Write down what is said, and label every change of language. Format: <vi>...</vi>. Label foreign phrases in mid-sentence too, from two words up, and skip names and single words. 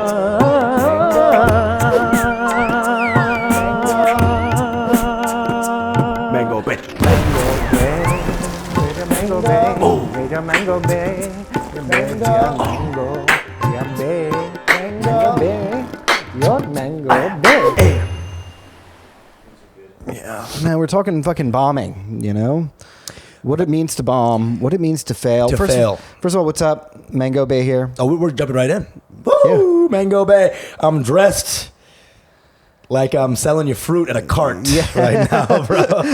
<en>Mango Bay. Mango Bay, Mango Bay, Mango Bay, Mango Bay, your Mango Bay. Yeah. Man, we're talking fucking bombing, you know? What it means to bomb, what it means to fail. To first, fail. First of all, what's up? Mango Bay here. Oh, we're jumping right in. Woo! Mango Bay. I'm dressed like I'm selling you fruit at a cart right now, bro.</en>